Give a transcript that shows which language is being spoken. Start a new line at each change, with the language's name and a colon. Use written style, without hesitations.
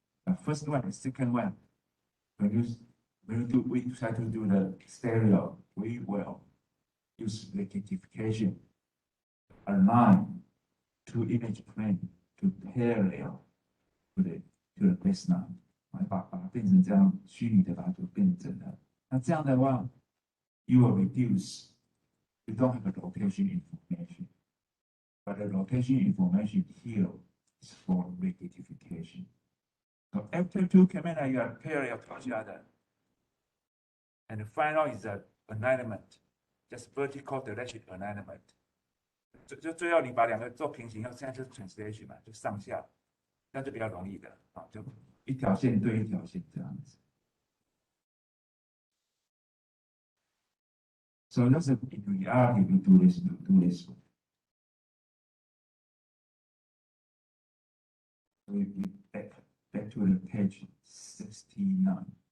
English: The first one, the second one, we try to do the stereo, we will use rectification, align two image plane to parallel to the baseline.
Chinese: 把它变成这样虚拟的，把它就变整了。那这样的话
English: ，you will reduce. You don't have a location information, but the location information here is for rectification. So after two cameras, you are parallel to each other, and the final is the alignment, just vertical direction alignment.
Chinese: 最后你把两个做平行，现在就是 translation 嘛，就上下，那就比较容易的啊，就一条线对一条线这样子。
English: So that's in reality, we do this. We back to the page 69.